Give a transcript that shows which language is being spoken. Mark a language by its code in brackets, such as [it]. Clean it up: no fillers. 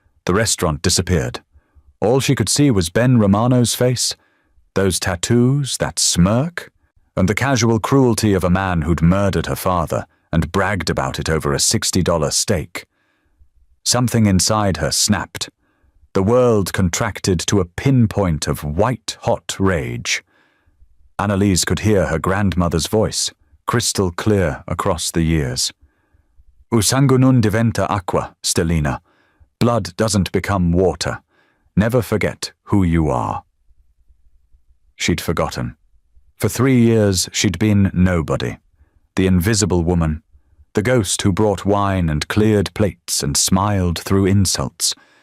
[en] The restaurant disappeared. All she could see was Ben Romano's face, those tattoos, that smirk, and the casual cruelty of a man who'd murdered her father and bragged about it over a $60 steak. Something inside her snapped. The world contracted to a pinpoint of white-hot rage. Annalise could hear her grandmother's voice, crystal clear across the years. [scn] "U sangue non diventa acqua, Stellina. [en] Blood doesn't become water. Never forget who you are." She'd forgotten. For 3 years, she'd been nobody. The invisible woman, the ghost who brought wine and cleared plates and smiled through insults.